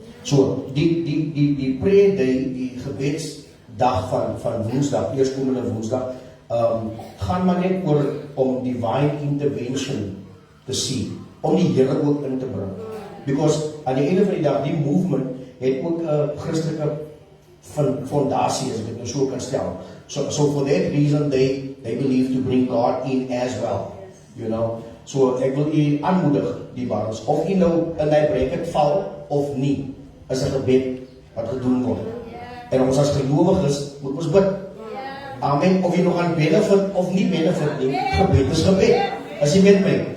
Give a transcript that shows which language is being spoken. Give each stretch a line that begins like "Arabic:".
Afrikaans: So die
English: prayer day,
Afrikaans: die gebedsdag van Woensdag, eerskomende Woensdag, gaan maar net oor om
English: divine intervention
Afrikaans: te sien, om die Here ook in te bring. Because aan die einde van die dag, die movement het ook 'n Christelike fondasie, as ek dit nou so kan stel.
English: So for that reason, they believe to bring God in as well, you know.
Afrikaans: So ek wil u aanmoedig, die Baris, of u nou in die bracket val of nie, is 'n gebed wat gedoen word. En ons as gelowiges moet ons bid. Amen. Of jy nog aan benefit of nie benefit nie, gebed is gebed. As jy met my.